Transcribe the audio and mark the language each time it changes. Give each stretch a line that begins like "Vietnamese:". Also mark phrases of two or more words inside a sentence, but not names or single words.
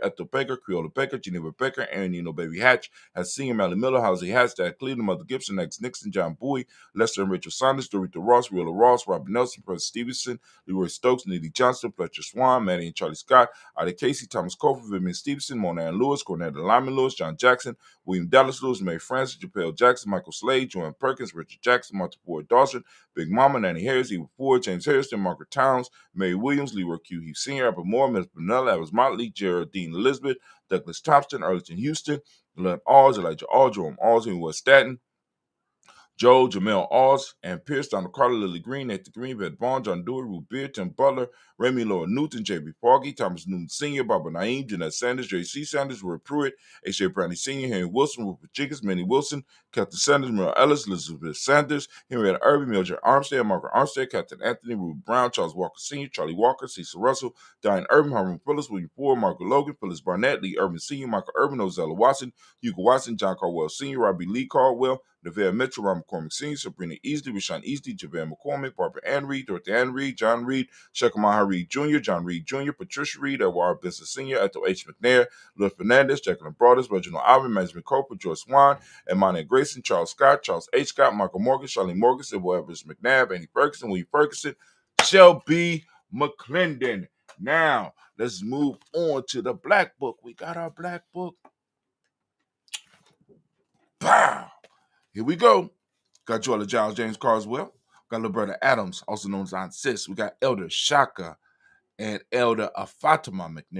English: Ethel Baker, Creola Becker, Geneva Becker, Aaron Nino Baby Hatch, has Senior Mally Miller, Halsey Hatch, Dad Cleveland, Mother Gibson, X Nixon, John Bowie, Lester and Rachel Saunders, Dorita Ross, Wheeler Ross, Robert Nelson, President Stevenson, Leroy Stokes, Neely Johnson, Fletcher Swan, Maddie and Charlie Scott, Ida Casey, Thomas Cofer, Vivian Stevenson, Mona Ann Lewis, Cornetta Lyman Lewis, John Jackson, William Dallas Lewis, Mary Francis, Japel Jackson, Michael Slade, Joanne Perkins, Richard Jackson, Martha Ford Dawson, Big Mama, Nanny Harris, Eva Ford, James Harrison, Margaret Towns, Mary Williams, Leroy Q. Heath Sr., Albert Moore, Miss Benella, Evans Motley, Geraldine Elizabeth, Douglas Thompson, Arlington Houston, Glenn Alls, Elijah All, Jerome Alls, and West Staten, Joe, Jamel Alls, and Pierce, Donald Carter, Lily Green, Nathan Green, Beth Bond, John Dewey, Ruth Beard, Tim Butler, Remy Laura Newton, J.B. Foggy, Thomas Newton Sr., Barbara Naeem, Jeanette Sanders, J.C. Sanders, Roy Pruitt, H.J. Brownie Sr., Henry Wilson, Rupert Jenkins, Manny Wilson, Captain Sanders, Merle Ellis, Elizabeth Sanders, Henrietta Irby, Mildred Armstead, Margaret Armstead, Captain Anthony, Ruth Brown, Charles Walker Sr., Charlie Walker, Cecil Russell, Diane Urban, Harmon Phillips, William Ford, Margaret Logan, Phyllis Barnett, Lee Urban Sr., Michael Urban, Ozella Watson, Hugo Watson, John Caldwell Sr., Robbie Lee Caldwell, Nevada Mitchell, Ron McCormick Sr., Sabrina Easley, Rashawn Easley, Javon McCormick, Barbara Ann Reed, Dorothy Ann Reed, John Reed, Shekamaha Reed Jr., John Reed Jr., Patricia Reed, Edward Benson Sr., Ethel H. McNair, Louis Fernandez, Jacqueline Broadus, Reginald Alvin, Benjamin Coper, Joyce Swan, Emmanuel Grayson, Charles Scott, Charles H. Scott, Michael Morgan, Charlene Morgan, Sybil Evans McNabb, Andy Ferguson, William Ferguson, Shelby McClendon. Now, let's move on to the Black Book. We got our Black Book. Pow! Here we go. Got Joella Giles, James Carswell. Got little brother Adams, also known as Aunt Sis. We got Elder Shaka and Elder Afatima McNair.